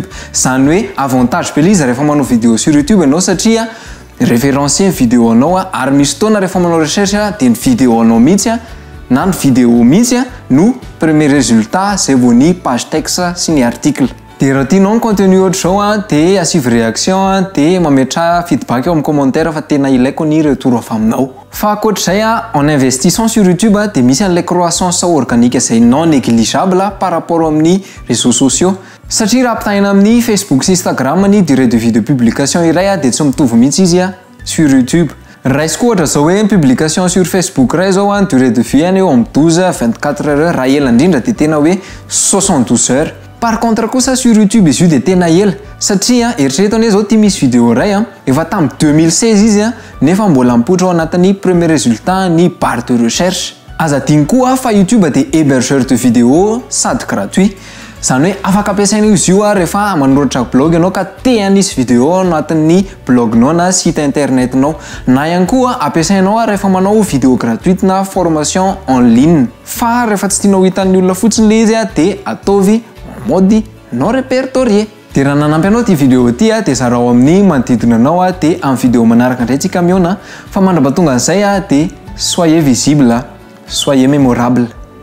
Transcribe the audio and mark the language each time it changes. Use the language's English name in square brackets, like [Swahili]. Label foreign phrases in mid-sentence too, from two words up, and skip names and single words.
[Malagasy] Zany hoe avantage be izy rehefa manao [French] vidéo sur YouTube [Malagasy] ianao satria référencé vidéo anao ary misy fotoana rehefa manao recherche dia ny vidéo anao mihitsy na ny vidéo mihitsy no [French] premier résultat [Malagasy] zay vao ny [French] page texte [Malagasy] sy ny article. Dia raha tianao ny contenu ohatr'izao dia asivy réaction dia mametra feedback eo amin'ny commentaire fa tena ilaiko ny retour avy aminao. Fa ankoatr'izay [French] en investissant sur YouTube [Malagasy] dia misy an'ilay [French] croissance organique [Malagasy] zay [French] non négligeable par rapport [Malagasy] amin'ny [French] réseaux sociaux. [Malagasy] Satria raha ampitahina amin'ny Facebook sy Instagram ny [French] durée de vie de publication [Malagasy] iray dia tsy mitovy mihitsy izy [French] sur YouTube. [Malagasy] Raisiko ohatra zao hoe [French] publication sur Facebook [Malagasy] ray zao [French] durée de vie [Malagasy] eo amin'ny 12-24 heures raha ela indrindra dia tena hoe 72 heures. [French] Par contre [Malagasy] kosa [French] sur YouTube [Malagasy] izy io dia tena ela satria eritrereto hoe zao ty misy vidéo ray efa tamin'ny 2016 izy nefa mbola mipoitra ao anatin'ny [French] premier résultat [Malagasy] ny [French] barre de recherche. [Malagasy] Aza adiny koa fa YouTube dia [French] hébergeur de vidéo [Malagasy] sady gratuit. Zany hoe afaka ampiasaina izy io rehefa manoratra blog ianao ka te hanisy vidéo anatin'ny blognao na site internetinao, na ihany koa ampiasainao rehefa manao [French] vidéo gratuite [Malagasy] na [French] formation en ligne. [Malagasy] Fa rehefa tsy tianao hitan'ny olona fotsiny le izy dia ataovy [French] mode non répertorié. [Malagasy] Dia raha nanampy anao ty vidéo ty dia zarao amin'ny manodidina anao dia amin'ny vidéo manaraka indray tsika miona fa mandrapatonga an'izay dia [French] soyez visible, soyez mémorable.